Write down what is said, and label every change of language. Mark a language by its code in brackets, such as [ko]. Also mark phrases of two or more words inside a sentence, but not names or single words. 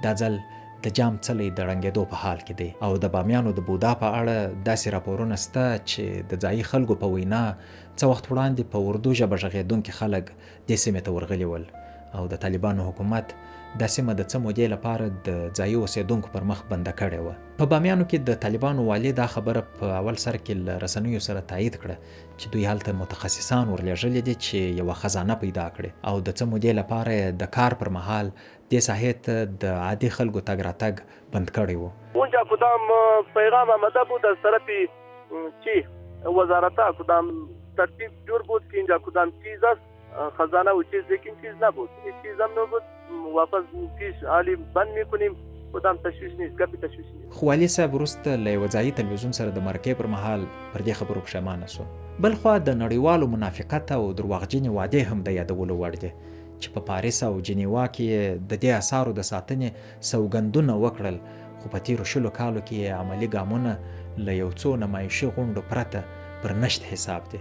[ps] دا ځل د جام څلی د ړنګېدو په حال کې دی او د بامیانو د بودا په اړه داسې راپورونه شته چې د ځایي خلکو په وینا څه وخت وړاندې په اردو ژبه غږېدونکي خلک دې سیمې ته ورغلي ول او د طالبانو حکومت دا سیمه د څه مودې لپاره د ځایي اوسېدونکو پر مخ بنده کړې وه. په بامیانو کې د طالبانو والي دا خبره په اول سر کې له رسنیو سره تایید کړه چې دوی هلته متخصصان ورلېږلي دي چې یوه خزانه پیدا کړي او د څه مودې لپاره د کار پر مهال دې ساحې ته د عادي خلکو تګ راتګ بند کړی و. [fa] اونجا کدام پیغام آمده بود از طرف چی وزارت کدام ترتیب جور بود که اینجا کدام چیز است خزانه و چیز، لیکن چیز نبود، هیچ چیز هم نبود. واپس پیش عالی بند میکنیم، کدام تشویش نیست، گپی تشویش نیست. [ps] خو والي صاحب وروسته له یوه ځایي تلویزیون سره د مرکې پر مهال پر دې خبرو پښیمانه سو. بل خوا د نړیوالو منافقت او درواغجنې وعدې هم د یادولو وړ دي چې په پاریس او جنیوا کې د دې اثارو د ساتنې سوګندونه وکړل، خو په تیرو 20 کالو کې عملي ګامونه له یو څو نمایشي غونډو پرته پر نشت حساب دي.